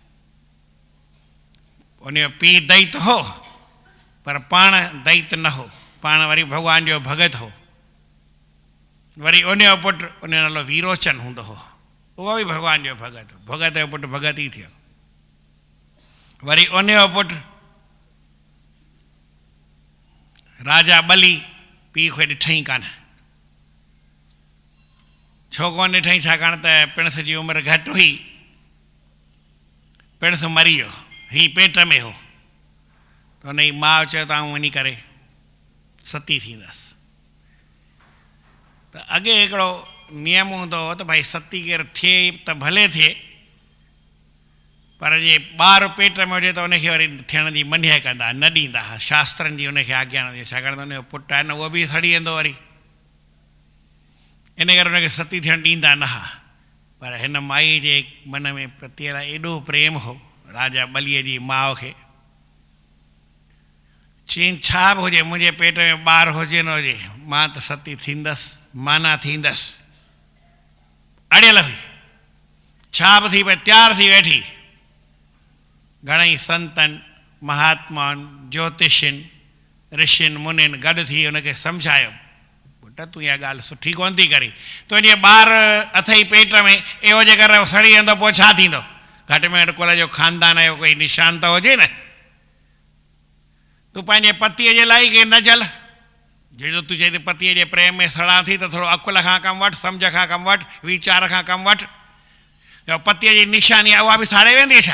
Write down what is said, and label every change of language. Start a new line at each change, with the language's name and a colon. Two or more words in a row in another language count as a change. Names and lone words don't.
Sindhi: उनजो पीउ दैत हो पर पाण दैत न हो, पाण वरी भॻवान जो भगत हो। वरी उनजो पुटु, उनजो नालो वीरोचन हूंदो हो, उहो बि भॻवान जो भगत हो, भगत जो पुटु भगत ई थियो। वरी उनजो पुटु राजा बली, पीउ खे ॾिठई कान। छो कोन ॾिठई? छाकाणि त पिणस जी उमिरि घटि हुई, पिणस मरी वियो, हीउ पेट में हो। त हुनजी माउ चयो त आउं वञी करे सती थींदसि। त अॻे हिकिड़ो नियम हूंदो हो त भई सती केरु थिए त भले थिए, पर जे ॿारु पेट में हुजे त उनखे वरी थियण जी मञे कंदा, न ॾींदा हुआ, शास्त्रनि जी उनखे आज्ञा न ॾिए, छाकाणि त उनजो पुटु आहे न, उहो बि सड़ी वेंदो वरी, इन करे उनखे सती थियणु ॾींदा न हुआ। पर हिन माई जे मन में पतीअ लाइ एॾो प्रेम हो, राजा बलीअ जी माउ खे, चईं छा बि हुजे, मुंहिंजे पेट में ॿारु हुजे न हुजे, मां त सती थींदसि, माना थींदसि। अड़ियल हुई, छा बि थी पई, तयारु थी वेठी। घणेई संतनि, महात्माउनि, ज्योतिषियुनि, ऋषियुनि, मुनियुनि गॾु थी हुनखे सम्झायो, पुट तूं इहा ॻाल्हि सुठी कोन थी करी, तुंहिंजे ॿारु अथई पेट में, एहो जेकर सड़ी वेंदो पोइ छा थींदो? घटि में घटि कुल जो ख़ानदान जो कोई निशान त हुजे न। तूं पंहिंजे पतीअ जे लाइ के न जल, जो तूं चई त पतीअ जे प्रेम में सड़ां थी त थोरो अकुल खां कमु वठि, सम्झ खां कमु वठि, वीचार खां कमु वठि। जो पतीअ जी निशानी आहे उहा बि साड़े वेंदी छा?